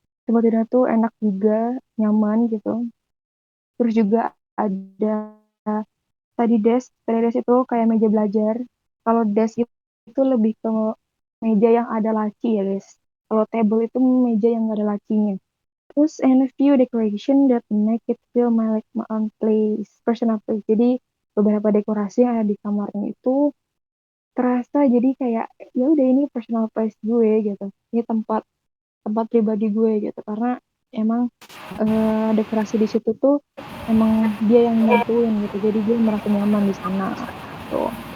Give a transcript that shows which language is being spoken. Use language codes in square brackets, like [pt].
[id] Tempat tidur tuh enak juga, nyaman gitu. Terus juga ada study desk itu kayak meja belajar. Kalau desk itu lebih ke meja yang ada laci ya guys. Kalau table itu meja yang nggak ada lacinya. [en] Terus and a few decoration that make it feel like my own place, personal place. [id] Jadi beberapa dekorasi yang ada di kamarnya itu terasa jadi kayak ya udah ini personal place gue gitu. Ini tempat tempat pribadi gue gitu karena emang dekorasi di situ tuh emang dia yang nentuin gitu jadi gue merasa nyaman di sana tuh.